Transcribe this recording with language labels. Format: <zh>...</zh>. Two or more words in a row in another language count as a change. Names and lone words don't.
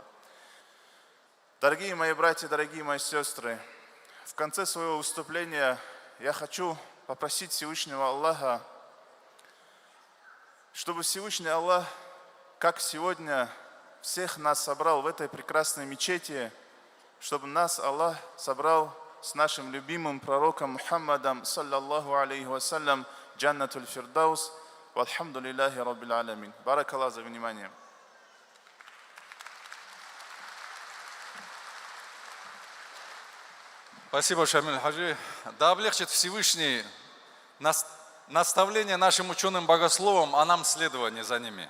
<ru>Дорогие мои братья, дорогие мои сестры, в конце своего выступления я хочу попросить Всевышнего Аллаха, чтобы Всевышний Аллах, как сегодня всех нас собрал в этой прекрасной мечети, чтобы нас Аллах собрал с нашим любимым пророком Мухаммадом,</ru> <ar>صلى الله عليه وسلم جنة الفردوس. والحمد لله رب العالمين.</ar> <ru>Баракаллах за внимание. Спасибо, Шамиль Хаджи. Да облегчит Всевышний наставление нашим ученым-богословам, а нам следование за ними.</ru>